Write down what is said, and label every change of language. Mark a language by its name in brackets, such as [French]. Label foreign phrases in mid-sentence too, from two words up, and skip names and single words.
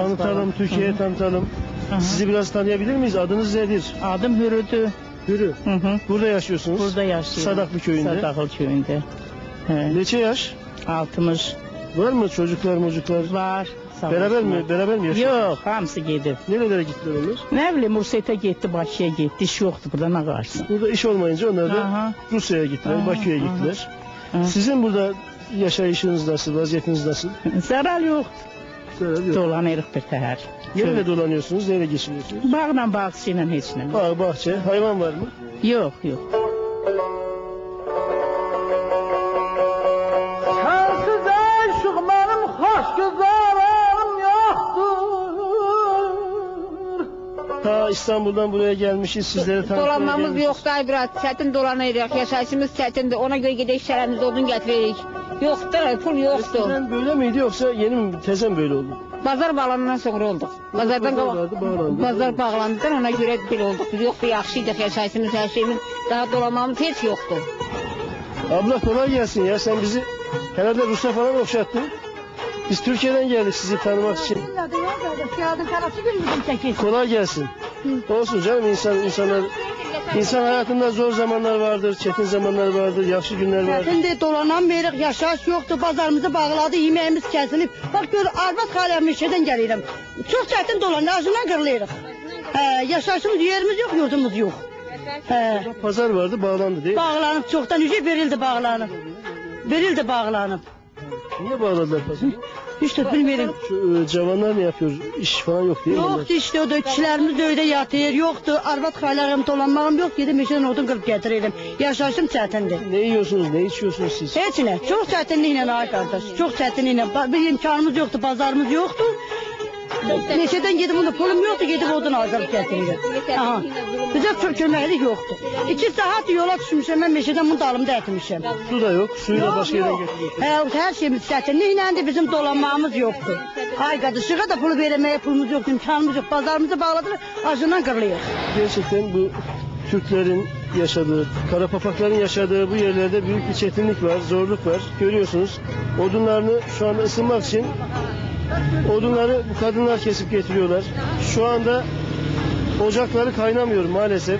[Turkish] tanıtalım, Türkiye'ye tanıtalım. Hı. Sizi biraz tanıyabilir miyiz? Adınız nedir? Adım Hürüdü. Hürü. Hı. Burada yaşıyorsunuz. Burada yaşıyorum. Sadaklı köyünde. Sadaklı köyünde. He. [Azerbaijani] Neçe yaş? 60 [Turkish] Var mı çocuklar, mocuklar? [Azerbaijani] var. Sağ [Turkish] Beraber mi? [Azerbaijani] olsunlar. [Turkish] Beraber mi yaşıyorsunuz? Yok, [Azerbaijani] hamısı gedib. [Turkish] Nerelere gittiler onlar? [Azerbaijani] Nə bilim, Rusiya getdi, Bakıya getdi. İş yoxdur burada, nə qarşısın? [Turkish] Burada iş olmayınca onlar da Aha. Rusya'ya gittiler, Aha, Bakü'ye aha. gittiler. Aha. Sizin burada yaşayışınız nasıl, vaziyetiniz nasıl? [Azerbaijani] Zəral yox. [Turkish] Zarar yok. [Azerbaijani] Dolanırıq bir təhər. [Turkish] Neyle dolanıyorsunuz, neyle geçiniyorsunuz? [Azerbaijani] Bağla, bağçı ilə heç nə. [Turkish] Bağ, bahçe, hayvan var mı? [Azerbaijani] Yox, yox. [Turkish] Sensiz aşık benim hoş güzelim yoktur. Ta İstanbul'dan buraya gelmişiz, sizlere tanıtmaya [Azerbaijani] Dolanmamız [Turkish] gelmişiz. [Azerbaijani] yoxdur, ay biraz çətin dolanırıq, yaşayışımız çətindir, ona göre gedək şəhərimizdə odun gətiririk. Yoxdur, pul yoxdur. [Turkish] Eskiden böyle miydi yoksa yeni mi, tezem böyle oldu? [Azerbaijani] Bazar bağlanandan sonra olduq. Bazardan Bazar vardı, bağlandı. Bazar bağlandıdan ona görə belə olduq. Biz yoxdur, yaxşıydıq, yaşayışımız, hər şeyimiz, daha dolanmamız heç yoxdur. [Turkish] Abla kolay gelsin ya, sen bizi herhalde Rusya falan okşattın. Biz Türkiye'den geldik sizi tanımak için. Kolay gelsin. Olsun canım, insan hayatında zor zamanlar vardır, çetin zamanlar vardır, yaxşı günler vardır. [Azerbaijani] Çətindir, dolanamırıq, yaşayış yoxdur, bazarımızı bağladı, yeməyimiz kəsilib. Bax gör, arvad xalə meşədən gəlirəm. Çox çətin dolanır, ağzından qırılırıq. Yaşayışımız, yerimiz yox, yurdumuz yox. [Turkish] Pazar vardı, bağlandı değil mi? [Azerbaijani] Bağlanıb, çoxdan ücret verildi bağlanıb. Verildi bağlanıb. [Turkish] Niye bağladılar pazarı? İşte bilmiyorum. Şu cavanlar ne yapıyor? İş falan yok değil mi? [Azerbaijani] Yoxdur işte, o da kişilərimiz öydə yatır, yoxdur. Arvad xalərim, dolanmağım yox, gedib meşədən odun qırıb gətirirəm. Yaşayışım çətindir. [Turkish] Ne yiyorsunuz, ne içiyorsunuz siz? [Azerbaijani] Heç nə, çox çətinliklə ay qardaş, çox çətinliklə. Bir imkanımız yoxdur, bazarımız yoxdur. Neçədən gedib onda pulum yoxdur, gedib odun alıb gətirirəm. Aha. Bizə köməklik yoxdur. 2 saat yola düşmüşəm, mən meşədən bunu dalımda etmişəm. [Turkish] Su da yok, suyu da başka yerden [Azerbaijani] Yox. [Turkish] getiriyorsunuz. [Azerbaijani] Hər şeyimiz çətinliklədir, bizim dolanmağımız yoxdur. Ay qardaş, şığa da pul verməyə pulumuz yoxdur, imkanımız yox. Bazarımızı bağladılar, acından qırılıyıq. [Turkish] Gerçekten bu Türklerin yaşadığı, Karapapakların yaşadığı bu yerlerde büyük bir çetinlik var, zorluk var. Görüyorsunuz, odunlarını şu anda ısınmak için odunları bu kadınlar kesip getiriyorlar. Şu anda ocakları kaynamıyor maalesef.